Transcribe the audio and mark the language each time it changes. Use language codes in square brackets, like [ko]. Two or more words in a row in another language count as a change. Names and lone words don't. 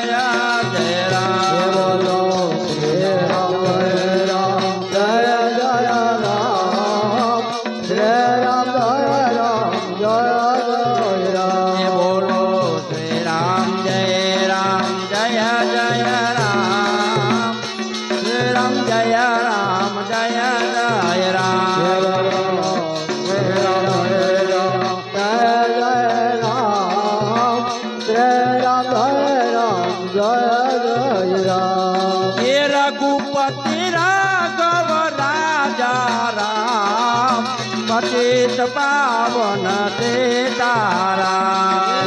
[gu] બોલો શ્રી રામ જય રામ શ્રી રામ જય રામ બોલો શ્રી રામ જય રામ શ્રી રામ જય [hi] ये रघुपति राघव राजा राम पतित पावन सीताराम